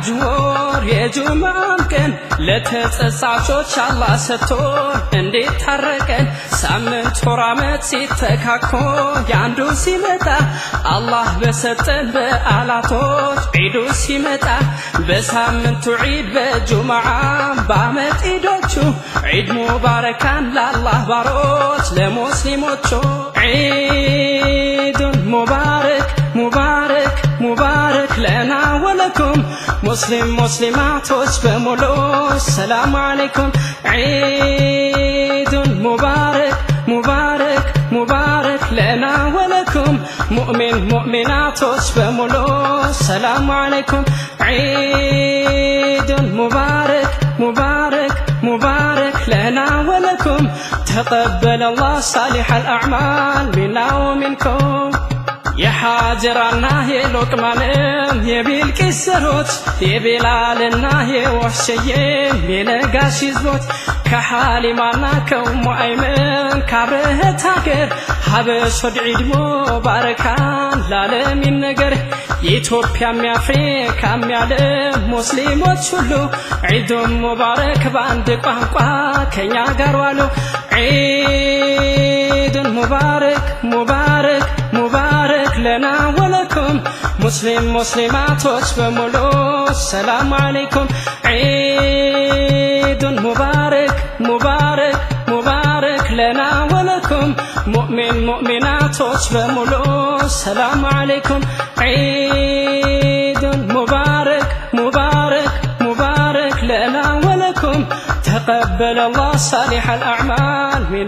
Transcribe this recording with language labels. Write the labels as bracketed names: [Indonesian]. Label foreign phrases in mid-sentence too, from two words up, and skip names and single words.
[Amharic] ወር የጁምዓም ቀን ለተጸጻቾች አላህ ሰጥቶን እንዴት ታረቀን ሳምንት ወር ዓመት ሲተካኮ ያንዱ ሲመጣ አላህ በሰጠን በዓላቶች ዒዱ ሲመጣ በሳምንቱ ዒድ በጁምዓም በዓመት ዒዶቹ ዒድ ሙባረካን ለአላህ ባሮች ለሙስሊሞቹ [Arabic] عيد مبارك مبارك مبارك لنا ولكم مسلم مسلمات بمولو السلام عليكم عيد مبارك مبارك مبارك لنا ولكم مؤمن مؤمنات بمولو السلام عليكم عيد مبارك مبارك مبارك لنا ولكم تقبل الله صالح الأعمال منا ومنكم [Amharic] የሐጀራና የሎቅማንም የቢልቂስ የቢላልና የወህሸዬ የነጋሽ ህዝቦች ከሐሊማና ከኡሙ አይመን ከአብረህት ሀገር ሀበሽ ወድ ዒድ ሙባረካን ለዓለም ይነገር የኢትዮጵያም የአፍሪካም የዓለም ሙስሊሞች ሁሉ ዒዱን ሙባረክ በአንድ ቋንቋ ከኛ ጋር ዋሉ [Arabic] عيدن مبارك مبارك مبارك لنا ولكم مسلم مسلمات በሙሉ سلام عليكم عيدن مبارك مبارك مبارك لنا ولكم مؤمن مؤمنات በሙሉ سلام عليكم عيدن مبارك مبارك مبارك لنا ولكم تقبل الله صالح الأعمال منا